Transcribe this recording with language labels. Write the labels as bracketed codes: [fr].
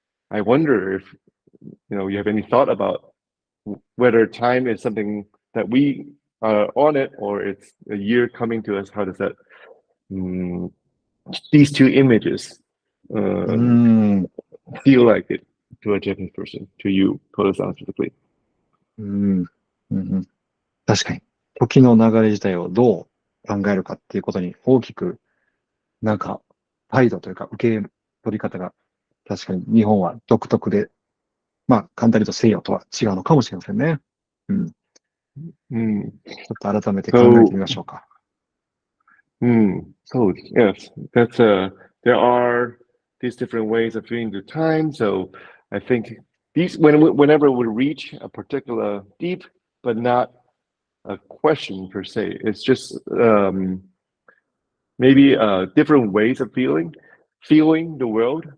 [en] I wonder if you have any thought about whether time is something that we are on it or it's a year coming to us. How does that these two images feel like it to a Japanese person, to you, Kodo-san specifically? [ja] 確かに。時の流れ自体をどう考えるかっていうことに大きく、なんか、態度というか受け取り方が確かに日本は独特で、まあ、簡単に言うと西洋とは違うのかもしれませんね。ちょっと改めて考えてみましょうか。 [en] So yes, there are these different ways of viewing the time. So I think whenever we reach a particular deep, but not a question per se, it's just maybe different ways of feeling the world.